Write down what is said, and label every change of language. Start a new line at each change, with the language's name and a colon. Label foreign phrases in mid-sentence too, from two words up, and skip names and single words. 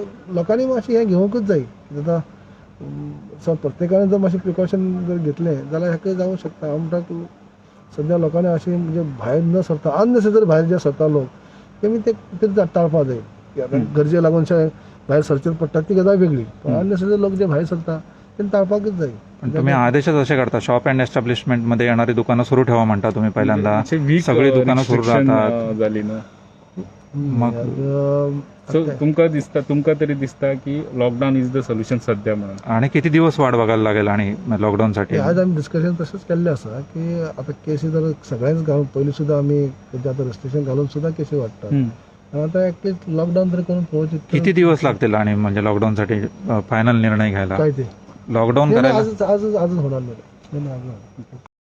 Konkani: लोकांनी मातशें हें घेवंकूच जाय. आतां प्रत्येकान जर मातशें प्रिकॉशन जर घेतलें जाल्यार हें जावंक शकता. हांव म्हणटा सद्या लोकांनी अशें म्हणजे भायर न सरता, अननेसेसरी भायर जे सरता लोक, तेमी ते टाळपा जाय. आतां गरजे लागून भायर सरचेर पडटा ती गजाल वेगळी, पण अननेसेसरी लोक जे भायर सरता तेमी टाळपाकूच जाय.
Marathi: पण तुम्ही आदेशच असे करता,
English: shop and establishment
Marathi: मध्ये येणारी दुकानं सुरू ठेवा म्हणता तुम्ही पहिल्यांदा. सगळी दुकानं सुरू राहतात झाली ना. मग
Konkani: तुमका तरी दिसता की
English: lockdown is the solution
Konkani: सध्या म्हणून?
Marathi: आणि किती दिवस वाट बघायला लागेल आणि लॉकडाऊन साठी?
Konkani: आज आमी डिस्कशन तशेंच केल्लें आसा की आतां केसी जर सगळ्यांच घालून पयलीं सुद्दां आमी आतां रिस्ट्रिक्शन घालून सुद्दां केसी वाडटात. आतां एकटेच लॉकडाऊन तरी करून पळोवचें.
Marathi: किती दिवस लागतील आणि म्हणजे लॉकडाऊन साठी फायनल निर्णय घ्यायला? काय ते लॉकडाऊन करायला आजच होणार नाही.